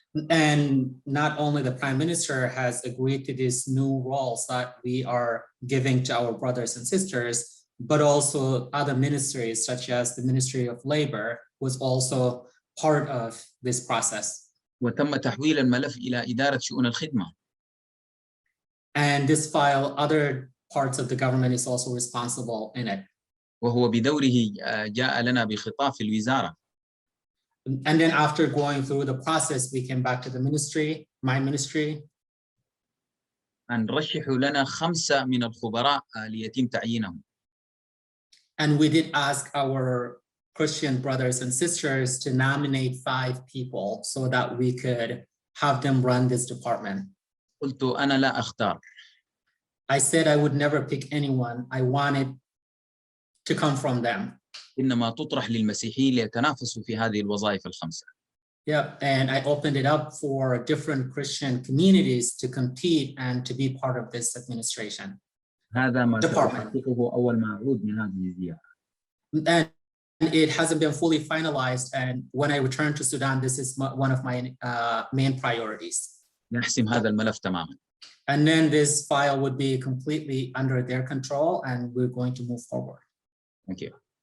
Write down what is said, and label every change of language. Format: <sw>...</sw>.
<en>And not only the Prime Minister has agreed to these new roles that we are giving to our brothers and sisters, but also other ministries such as the Ministry of Labor was also part of this process.</en> <ar>وتم تحويل الملف إلى إدارة شؤون الخدمة.</ar> <en>And this file, other parts of the government is also responsible in it.</en> <ar>وهو بدوره جاء لنا بخطاب في الوزارة.</ar> <en>And then after going through the process, we came back to the ministry, my ministry.</en> <ar>أن رشحوا لنا 5 من الخبراء ليتم تعيينهم.</ar> <en>And we did ask our Christian brothers and sisters to nominate 5 people so that we could have them run this department.</en> <ar>قلت أنا لا أختار.</ar> <en>I said I would never pick anyone. I wanted to come from them.</en> <ar>إنما تطرح للمسيحيين ليتنافسوا في هذه الوظائف ال5.</ar> <en>Yep, and I opened it up for different Christian communities to compete and to be part of this administration.</en> <ar>هذا ما</ar> <en>Department.</en> <ar>سأحققه أول ما أعود من هذه الزيارة.</ar> <en>And it hasn't been fully finalized. And when I return to Sudan, this is one of my main priorities. نحسم هذا الملف تماما. And then this file would be completely under their control, and we're going to move forward. Thank you.</en>